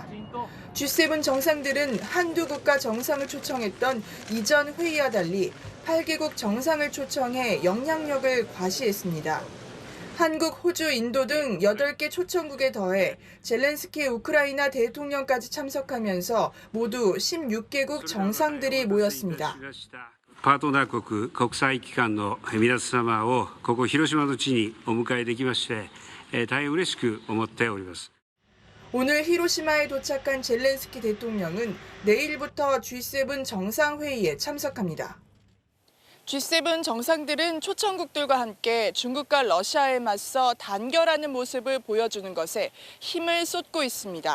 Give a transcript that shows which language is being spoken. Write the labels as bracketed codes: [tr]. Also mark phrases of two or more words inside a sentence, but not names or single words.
[ko] G7 정상들은 한두 국가 정상을 초청했던 이전 회의와 달리 8개국 정상을 초청해 영향력을 과시했습니다. 한국, 호주, 인도 등 8개 초청국에 더해 젤렌스키 우크라이나 대통령까지 참석하면서 모두 16개국 정상들이 모였습니다. [ja] パートナー国、国際機関の皆様をここ広島の地にお迎えできまして、大変嬉しく思っております。 [ko] 오늘 히로시마에 도착한 젤렌스키 대통령은 내일부터 G7 정상회의에 참석합니다. G7 정상들은 초청국들과 함께 중국과 러시아에 맞서 단결하는 모습을 보여주는 것에 힘을 쏟고 있습니다.